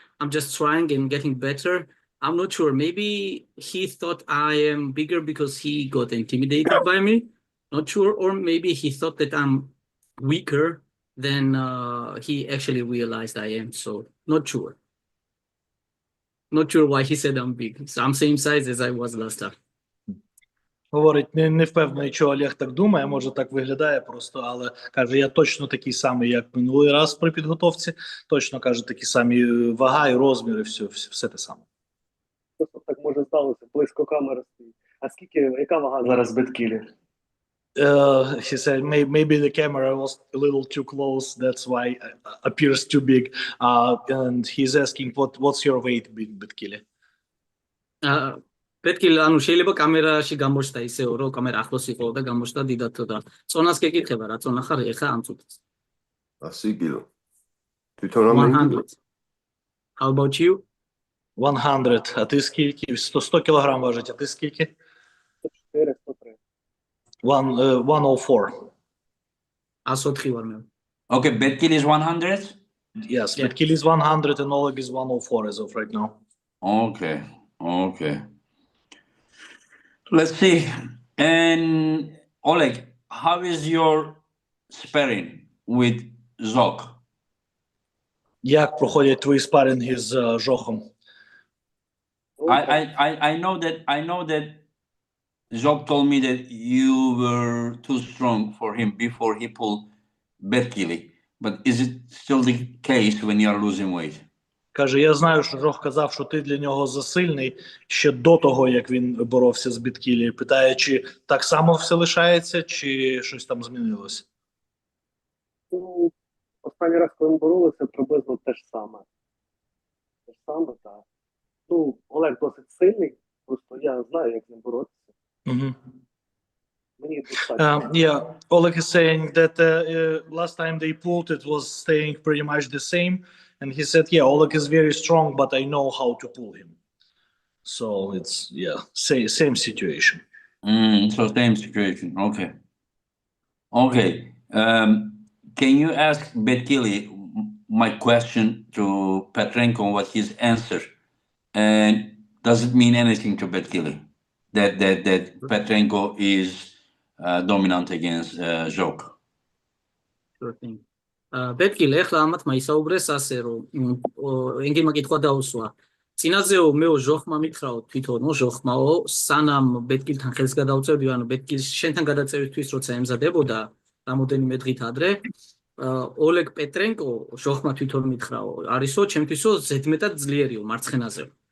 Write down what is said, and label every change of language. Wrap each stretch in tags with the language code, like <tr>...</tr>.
<en>I'm just trying and getting better. I'm not sure. Maybe he thought I am bigger because he got intimidated by me. Not sure. Or maybe he thought that I'm weaker than he actually realized I am. So not sure. Not sure why he said I'm big. So I'm same size as I was last time.</en> <uk>Говорить, не впевнений, що Олег так думає, може так виглядає просто, але каже, я точно такий самий, як минулий раз при підготовці, точно, каже, такі самі вага і розміри, все те саме. Так може сталося, близько камери стоїть. А скільки, яка вага зараз Betkili?</uk> <en>He said maybe the camera was a little too close, that's why it appears too big. And he's asking, what's your weight, Betkili?</en> <ka>Betkili, ანუ შეიძლება კამერაში გამოჩნდა ისეო, რომ კამერა ახლოს იყო და გამოჩნდა დიდად და წონას გეკითხება, რა წონა ხარ ეხა ამ წუთის? 100 კილო. თვითონ რამე?</ka> <en>How about you?</en> <uk>100. А ти скільки? 100 кілограм важить, а ти скільки? 104, 103. 104.</uk> <ka>104 ვარ მე.</ka> <en>Okay, Betkili is 100? Yes, yeah. Betkili is 100 and Oleg is 104 as of right now. Okay. Let's see. And Oleg, how is your sparring with Zog?</en> <uk>Як проходять твої спарринги з Жохом?</uk> <en>I know that Zog told me that you were too strong for him before he pulled Betkili. But is it still the case when you are losing weight?</en> <uk>Каже, я знаю, що Жох казав, що ти для нього засильний ще до того, як він боровся з Беткілі. Питає, чи так само все лишається, чи щось там змінилося? Ну, останній раз, коли ми боролися, приблизно те ж саме. Те ж саме, так. Ну, Олег досить сильний, просто я знаю, як з ним боротися. Угу. Мені достатньо.</uk> <en>Yeah, Oleg is saying that last time they pulled it was staying pretty much the same, and he said, "Yeah, Oleg is very strong, but I know how to pull him." So it's same situation. So same situation. Okay. Okay. Can you ask Betkili my question to Petrenko, what his answer? And does it mean anything to Betkili that Petrenko is dominant against Zhok? Sure thing.</en> <ka>Betkili, ეხლა ამათ მაისაუბრეს ასე, რომ ენგილმა კითხვა დაუსვა. წინაზეო მეო ჟოხმა მითხრაო თვითონო ჟოხმაო, სანამ ბეტკილთან ხელს გადავწევდი, ანუ ბეტკილის შენთან გადაწევისთვის როცა ემზადებოდა რამოდენიმე დღით ადრე, ოლეგ პეტრენკო ჟოხმა თვითონ მითხრაო, არისო ჩემთვისო ზედმეტად ძლიერიო მარცხენაზე.</ka>